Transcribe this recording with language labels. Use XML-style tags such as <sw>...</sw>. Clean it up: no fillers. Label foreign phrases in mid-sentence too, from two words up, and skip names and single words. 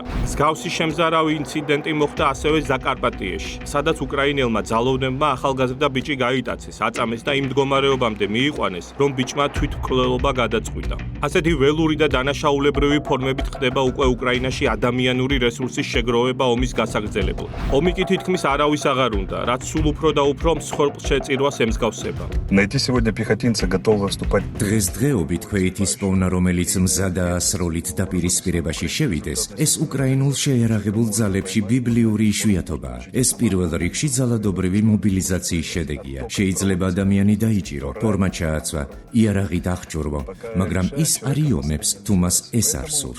<ka>მსგავსი შემზარავი ინციდენტი მოხდა ასევე ზაკარპატიეში, სადაც უკრაინელმა ძალოვნებმა ახალგაზრდა ბიჭი გაიტაცეს, აწამეს და იმ მდგომარეობამდე მიიყვანეს, რომ ბიჭმა თვითმკვლელობა გადაწყვიტა. ასეთი ველური და დანაშაულებრივი ფორმებით ხდება უკვე უკრაინაში ადამიანური რესურსის შეგროვება ომის გასაგრძელებლად. ომი კი თითქმის არავის აღარ უნდა, რაც სულ უფრო და უფრო მსხვერპლშეწირვას ემსგავსება.</ka> <ru>Найти сегодня пехотинца, готового вступать.</ru> <ka>დღესდღეობით ქვეითის პოვნა, რომელიც მზადაა სროლით დაპირისპირებაში შევიდეს, ეს უკრაინულ შეიარაღებულ ძალებში ბიბლიური იშვიათობაა. ეს პირველ რიგში ძალადობრივი მობილიზაციის შედეგია. შეიძლება ადამიანი დაიჭირო, ფორმა ჩააცვა, იარაღით აღჭურვო, მაგრამ ის არ იომებს, თუ მას ეს არ სურს.</ka>